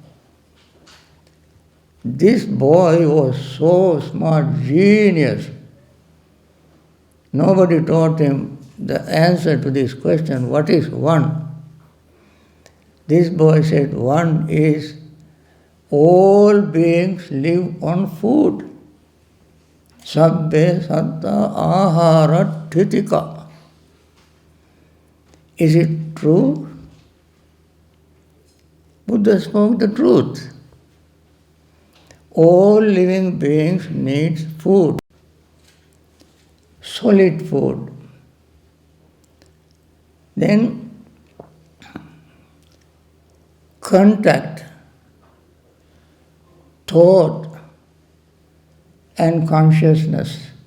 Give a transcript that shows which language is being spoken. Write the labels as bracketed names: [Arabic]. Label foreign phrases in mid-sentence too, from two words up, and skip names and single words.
[English] This boy was so smart, genius. Nobody taught him the answer to this question, what is one? This boy said, one is all beings live on food. [Pali] Sabbe satta ahara thitika. [English] Is it true? Buddha spoke the truth. All living beings need food, solid food. Then contact, thought, and consciousness.